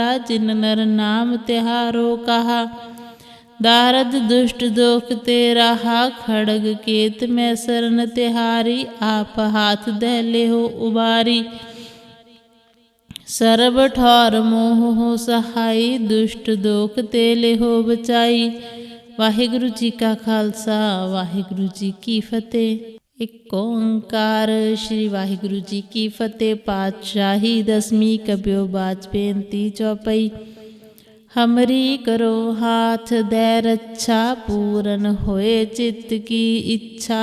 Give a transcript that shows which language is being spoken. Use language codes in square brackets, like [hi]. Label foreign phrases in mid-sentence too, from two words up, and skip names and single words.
[hi] जिन नर नाम तिहारो कहा, दारद दुष्ट दोख ते रहा। खड़ग केत में शरण तिहारी, आप हाथ दह लेहो उबारी। सर्ब ठौर मोह हो सहाई, दुष्ट दोख ते लेहो बचाई। वाहिगुरु जी का खालसा, वाहिगुरु जी की फतेह। एक ओंकार। श्री वाहिगुरु जी की फतेह। पातशाही दसवीं कब्यो बाच बेनती चौपाई। हमरी करो हाथ दे रक्षा, पूरन होए चित्त की इच्छा।